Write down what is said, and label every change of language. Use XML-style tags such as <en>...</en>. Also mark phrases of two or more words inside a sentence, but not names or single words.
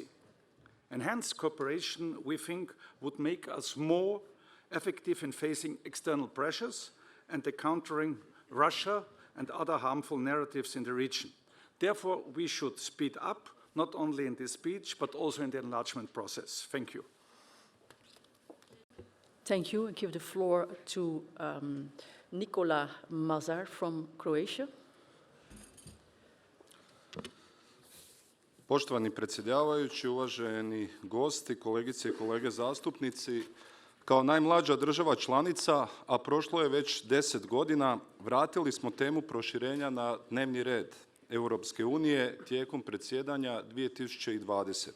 <en>Enhanced cooperation, we think, would make us more effective in facing external pressures and the countering Russia and other harmful narratives in the region. Therefore, we should speed up, not only in this speech, but also in the enlargement process. Thank you. Thank you. I give the floor to Nikola Mazar from Croatia.</en> <hr>Poštovani predsjedavajući, uvaženi gosti, kolegice i kolege zastupnici, kao najmlađa država članica, a prošlo je već 10 godina, vratili smo temu proširenja na dnevni red Europske unije tijekom predsjedanja 2020.</hr>